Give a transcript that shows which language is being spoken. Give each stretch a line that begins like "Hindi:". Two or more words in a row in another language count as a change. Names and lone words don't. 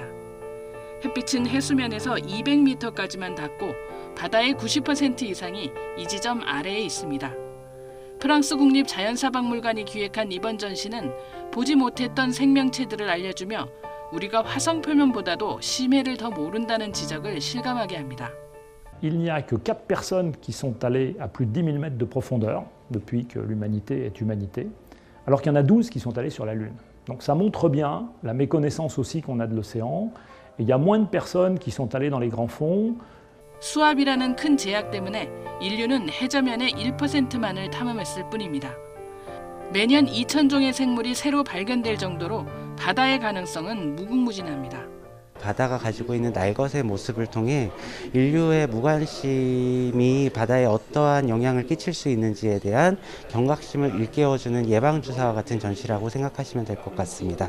Korean: 햇빛은 해수면에서 200m까지만 닿고 바다의 90% 이상이 이 지점 아래에 있습니다. 프랑스 국립자연사박물관이 기획한 이번 전시는 보지 못했던 생명체들을 알려주며 우리가 화성 표면보다도 심해를 더 모른다는 지적을 실감하게 합니다.
French: Il n'y a que 4 personnes qui sont allées à plus de 10 000 mètres de profondeur depuis que l'humanité est humanité, alors qu'il y en a 12 qui sont allées sur la Lune. Donc ça montre bien la méconnaissance aussi qu'on a de l'océan. Et il y a moins de personnes qui sont allées dans les grands fonds.
Korean: 수압이라는 큰 제약 때문에 인류는 해저면의 1%만을 탐험했을 뿐입니다. 매년 2,000종의 생물이 새로 발견될 정도로 바다의 가능성은 무궁무진합니다. 바다가 가지고 있는 날것의 모습을 통해 인류의 무관심이 바다에 어떠한 영향을 끼칠 수 있는지에 대한 경각심을 일깨워주는 예방주사와 같은 전시라고 생각하시면 될 것 같습니다.